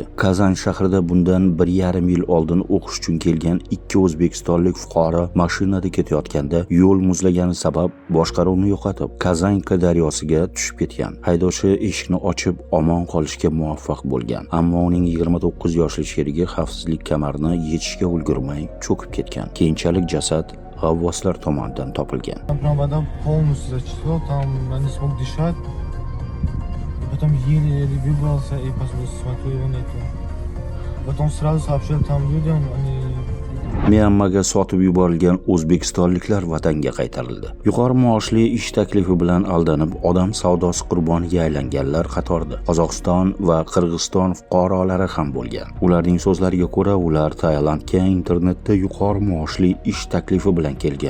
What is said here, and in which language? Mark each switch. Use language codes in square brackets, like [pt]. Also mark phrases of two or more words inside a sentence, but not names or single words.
[uz] Kazan shahrida bundan 1,5 yil oldin o'qish uchun kelgan 2 o'zbekistonlik fuqaro mashinada ketayotganda yo'l muzlagani sabab boshqaruvni yo'qotib, Kazanka daryosiga tushib ketgan. Haydovchi eshikni ochib omon qolishga muvaffaq bo'lgan, ammo uning 29 yoshli sherigi xavfsizlik kamarini yechishga ulgurmay cho'kib ketgan. Keyinchalik jasad g'avvoslar tomonidan topilgan. [ru] Вода полностью зачисло, там я не смог дышать. Потом еле-еле выбрался и смотрю, его нету. Потом сразу сообщил там людям, они [uz] Myanmaga sotib yuborilgan o'zbekistonliklar vatanga qaytarildi. Yuqori maoshli ish taklifi bilan aldanib, odam savdosi qurboniga aylanganlar qatorida Qozog'iston va Qirg'iziston fuqarolari ham bo'lgan. Ularning so'zlariga ko'ra, ular Tailandga internetda yuqori maoshli ish taklifi bilan kelgan.